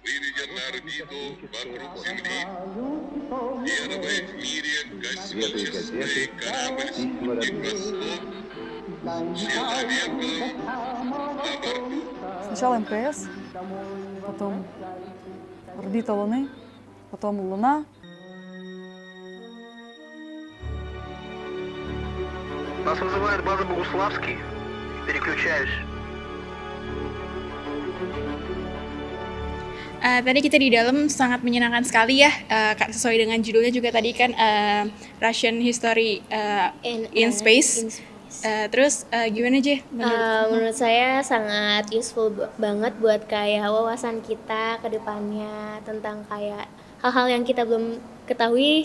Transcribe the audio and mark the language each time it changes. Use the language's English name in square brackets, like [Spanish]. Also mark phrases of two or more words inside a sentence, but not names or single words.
[Russian] Выведен на орбиту вокруг Земли первый в мире космический корабль-спутник «Восток» с человеком на борту. Сначала МКС, потом орбита Луны, потом Луна. Нас вызывает база Богуславский. Переключаюсь. [Indonesian] Tadi kita di dalam sangat menyenangkan sekali ya, sesuai dengan judulnya juga tadi kan Russian History in Space. Terus gimana aja? Menurut saya sangat useful banget buat kayak wawasan kita ke depannya tentang kayak hal-hal yang kita belum ketahui.